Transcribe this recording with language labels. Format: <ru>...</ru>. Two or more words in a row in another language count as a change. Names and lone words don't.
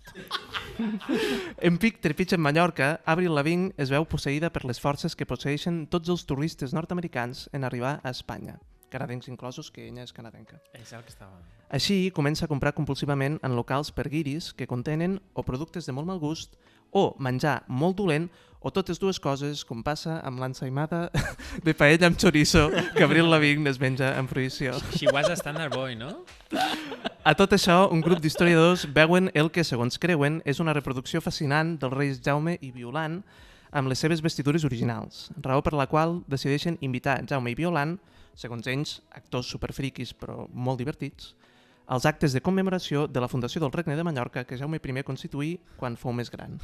<ca>En pic trepitge en Mallorca, Avril Lavigne es veu posseïda per les forces que posseeixen tots els turistes nord-americans en arribar a Espanya, canadencs inclosos, que ella és canadenca. És el que estava... Així, comença a comprar compulsivament en locals per guiris que contenen o productes de molt mal gust o menjar molt dolent o totes dues coses, com passa amb l'ensaïmada de paella amb chorizo que Avril Lavigne es menja en fruïció.</ca> <en>She was a standard boy,</en> <ca>no? A tot això, un grup d'historiadors veuen el que, segons creuen, és una reproducció fascinant dels reis Jaume i Violant amb les seves vestidures originals, raó per la qual decideixen invitar Jaume i Violant, segons ells, actors superfriquis però molt divertits, als actes de commemoració de la fundació del Regne de Mallorca que Jaume I constituí quan fou més gran.</ca>